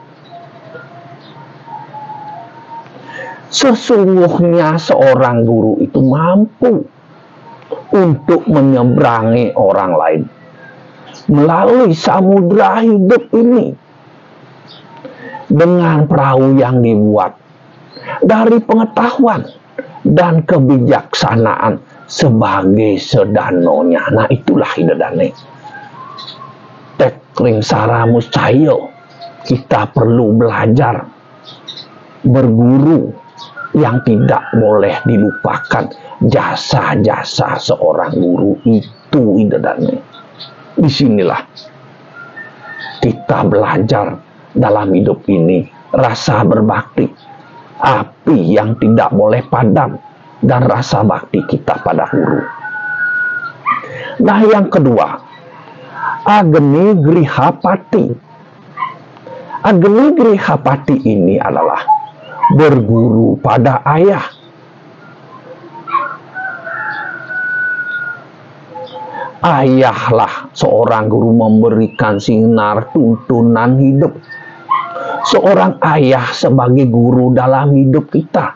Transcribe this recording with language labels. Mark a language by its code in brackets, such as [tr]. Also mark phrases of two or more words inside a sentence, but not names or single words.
[id] Sesungguhnya seorang guru itu mampu untuk menyeberangi orang lain melalui samudra hidup ini dengan perahu yang dibuat dari pengetahuan dan kebijaksanaan sebagai sedanonya. Nah, itulah idadane. Tekring sara muscayo, kita perlu belajar berguru yang tidak boleh dilupakan. Jasa-jasa seorang guru itu idadane. Disinilah kita belajar dalam hidup ini rasa berbakti, api yang tidak boleh padam, dan rasa bakti kita pada guru. Nah, yang kedua, agni grihapati. Agni grihapati ini adalah berguru pada ayah. Ayahlah seorang guru memberikan sinar tuntunan hidup. Seorang ayah sebagai guru dalam hidup kita.